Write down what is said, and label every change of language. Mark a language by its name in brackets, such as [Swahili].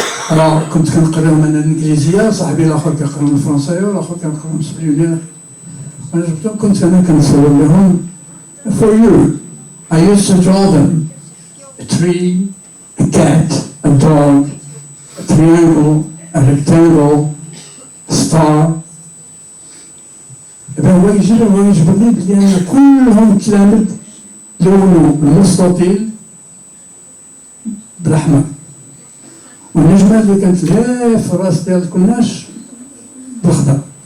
[Arabic] انا كنت كنقراهم انا الانجليزيه، صاحبي الاخر كيقراهم الفرنسيه والاخر كنقراهم السبعيونيه. انا جبتهم كنت انا كنصور لهم [English] for you. I used to draw them a tree, a cat, a dog, a triangle, a rectangle, a star. [Arabic] هو يجبرني بلي انا كلهم تلامذ لونوا المستطيل بالاحمر، والنجمه اللي كانت غير في الراس ديال الكناش بالخضر.